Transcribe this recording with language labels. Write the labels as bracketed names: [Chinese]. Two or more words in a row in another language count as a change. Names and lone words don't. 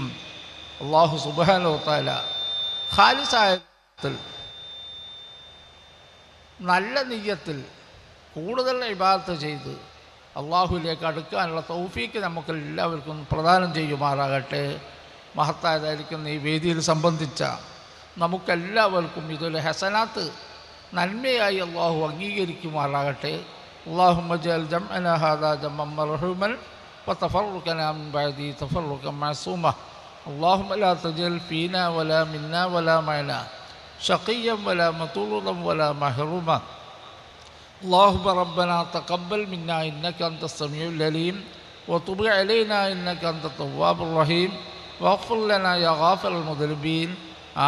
[Malayalam] അള്ളാഹു [Arabic] سبحانه وتعالى [Malayalam] ഖാലിസായത്തിൽ, നല്ല നിയ്യത്തിൽ കൂടുതൽ ഇബാദത്ത് ചെയ്ത് അള്ളാഹുവിലേക്ക് അടുക്കാനുള്ള തൗഫീക്ക് നമുക്കെല്ലാവർക്കും പ്രദാനം ചെയ്യുമാറാകട്ടെ. മഹത്തായതായിരിക്കുന്ന ഈ വേദിയിൽ സംബന്ധിച്ച നമുക്കെല്ലാവർക്കും ഇതൊരു ഹസനാത്ത്, നന്മയായി അള്ളാഹു അംഗീകരിക്കുമാറാകട്ടെ. [Arabic] اللهم اجعل جمعنا هذا جمعا مرحوما وتفرقنا من بعده تفرقا معصوما. اللهم لا تجعل فينا ولا منا ولا معنا شقيا ولا مطرودا ولا محروما. اللهم ربنا تقبل منا إنك أنت السميع العليم وتب علينا إنك أنت التواب الرحيم واغفر لنا يا غافر المذنبين.